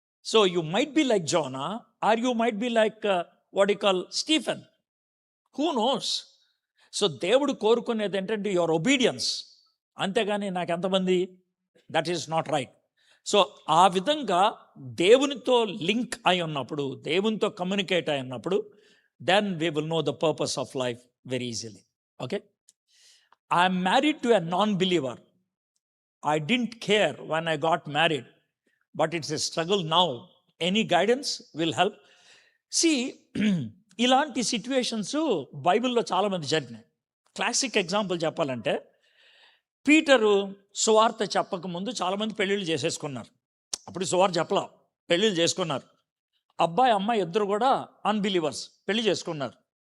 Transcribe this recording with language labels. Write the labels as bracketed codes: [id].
[en] So you might be like Jonah or you might be like what you call Stephen. Who knows? [te] So దేవుడు కోరుకునేది ఏంటంటే [en] Your obedience. [te] అంతేగాని నాకు ఎంతమంది, [en] That is not right. [te] So ఆ విధంగా దేవునితో లింక్ అయి ఉన్నప్పుడు, దేవునితో కమ్యూనికేట్ అయి ఉన్నప్పుడు, [en] then we will know the purpose of life very easily. Okay? I am married to a non-believer. I didn't care when I got married, but it's a struggle now. Any guidance will help. [te] See, ఇలాంటి situations బైబిల్లో చాలామంది జరిగినాయి. Classic example చెప్పాలంటే, Peter సువార్త చెప్పకముందు చాలామంది పెళ్ళిళ్ళు చేసేసుకున్నారు. అప్పుడు సువార్త చెప్పలా, పెళ్ళిళ్ళు చేసుకున్నారు. అబ్బాయి అమ్మాయి ఇద్దరు కూడా అన్బిలీవర్స్, పెళ్లి చేసుకున్నారు.